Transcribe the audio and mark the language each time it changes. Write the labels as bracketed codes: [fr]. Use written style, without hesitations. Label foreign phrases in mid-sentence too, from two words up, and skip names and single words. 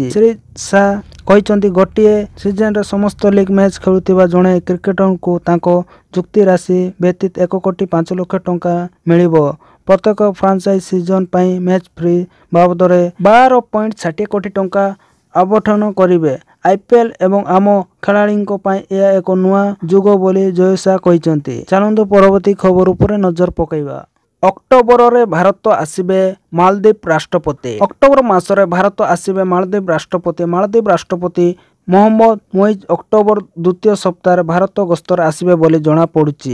[or] ଶ୍ରୀ ଶାହ କହିଛନ୍ତି ଗୋଟିଏ ସିଜନରେ ସମସ୍ତ ଲିଗ୍ ମ୍ୟାଚ୍ ଖେଳୁଥିବା ଜଣେ କ୍ରିକେଟରଙ୍କୁ ତାଙ୍କ ଚୁକ୍ତି ରାଶି ବ୍ୟତୀତ 1,05,00,000 ଟଙ୍କା ମିଳିବ। ପ୍ରତ୍ୟେକ ଫ୍ରାଞ୍ଚାଇଜି ସିଜନ ପାଇଁ ମ୍ୟାଚ୍ ଫି ବାବଦରେ 12.60 କୋଟି ଟଙ୍କା ଆବଣ୍ଟନ କରିବେ। ଆଇପିଏଲ୍ ଏବଂ ଆମ खेलाड़ीଙ୍କ ପାଇଁ ଏହା ଏକ ନୂଆ ଯୁଗ ବୋଲି ଜୟ ଶାହ କହିଛନ୍ତି। ଚାଲନ୍ତୁ ପରବର୍ତ୍ତୀ ଖବର ଉପରେ ନଜର ପକାଇବା। ଅକ୍ଟୋବରରେ ଭାରତ ଆସିବେ ମାଳଦ୍ୱୀପ ରାଷ୍ଟ୍ରପତି। ଅକ୍ଟୋବର ମାସରେ ଭାରତ ଆସିବେ ମାଳଦ୍ୱୀପ ରାଷ୍ଟ୍ରପତି। ମାଳଦ୍ୱୀପ ରାଷ୍ଟ୍ରପତି ମହମ୍ମଦ ମୁଇଜ ଅକ୍ଟୋବର ଦ୍ୱିତୀୟ ସପ୍ତାହରେ ଭାରତ ଗସ୍ତରେ ଆସିବେ ବୋଲି ଜଣାପଡ଼ୁଛି।